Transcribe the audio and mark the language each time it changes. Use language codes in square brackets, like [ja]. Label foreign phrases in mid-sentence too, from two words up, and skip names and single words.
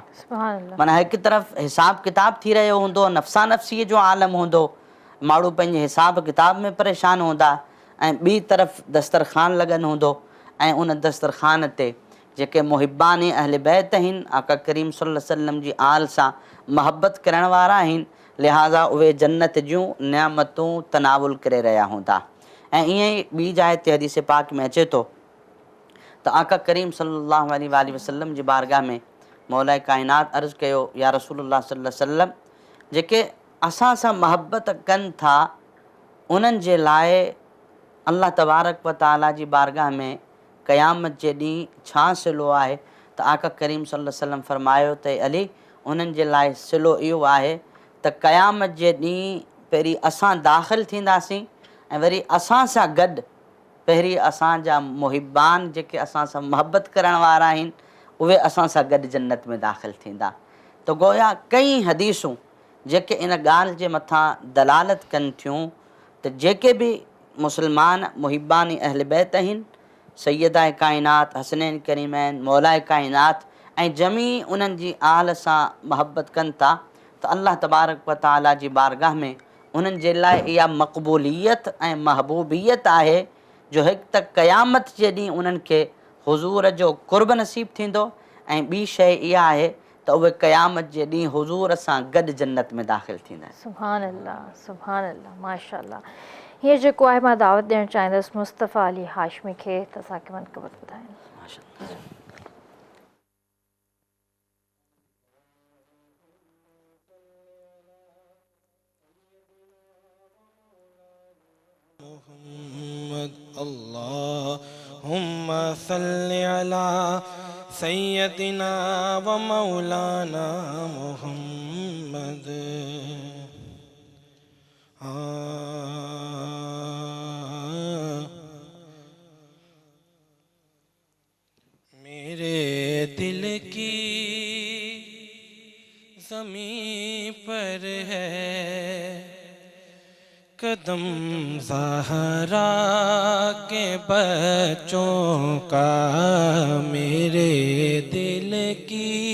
[sd] माना हिकु तरफ़ हिसाब किताब थी रहियो हूंदो, नफ़्सा नफ़्सीअ जो आलम हूंदो, माण्हू पंहिंजे हिसाब किताब में परेशान हूंदा ऐं ॿी तरफ़ दस्तरख़ान लॻल हूंदो ऐं उन दस्तरख़ान ते जेके मुहिबान अहल बैत आहिनि, आका करीम [ar] صلى الله عليه وسلم [sd] जी आल सां मोहब्बत करण वारा आहिनि, लिहाज़ा उहे जन्नत जूं नियामतूं तनावुल करे रहिया हूंदा। ऐं ईअं ई ॿी जाइ ते हदीस पाक में अचे थो त आका करीम [ar] صلى الله عليه وسلم [sd] जी बारगाह में मौला काइनात अर्ज़ु कयो, [ar] يا رسول الله صلى الله عليه وسلم, [sd] जेके असां सां महबत कनि था उन्हनि जे लाइ [ar] الله تبارك وتعالى [sd] जी बारगाह में क़यामत जे ॾींहुं छा सिलो आहे? त आका करीम [ar] صلى الله عليه وسلم [sd] फरमायो त अली, उन्हनि जे लाइ सिलो इहो आहे त क़यामत जे ॾींहुं पहिरीं असां दाख़िल थींदासीं ऐं वरी असां सां गॾु पहिरीं असांजा मुहिबान जेके असां सां महबत करण वारा आहिनि उहे असां सां गॾु जन्नत में दाख़िल थींदा। त गोया कई हदीसूं जेके इन ॻाल्हि जे मथां दलालत कनि थियूं त जेके बि मुस्लमान मुहिबान अहल बैत आहिनि, सैयदा काइनात हसनैन करीमैन मौला काइनात ऐं जमी उन्हनि जी आल सां महबत कनि था, त [ar] الله تبارك وتعالى [sd] जी बारगाह में उन्हनि जे लाइ इहा मक़बूलियत ऐं महबूबियत आहे जो हिकु त क़यामत जे ॾींहुं उन्हनि खे हुज़ूर जो क़ुर्ब नसीब थींदो, ऐं ॿी शइ इहा आहे त उहे क़यामत जे ॾींहुं हुज़ूर सां गॾु जन्नत में दाख़िल थींदा आहिनि। [ar] سبحان الله، سبحان الله، ما شاء الله. [sd] हीअं जेको आहे मां दावत ॾियणु चाहींदसि मुस्तफ़ा अली हाशमी खे त असांखे मनक़बत ॿुधाइनि। [ar] محمد اللهم صل على سيدنا ومولانا محمد. [ur] میرے دل کی زمیں پر ہے قدم زہرا کے بچوں کا، میرے دل کی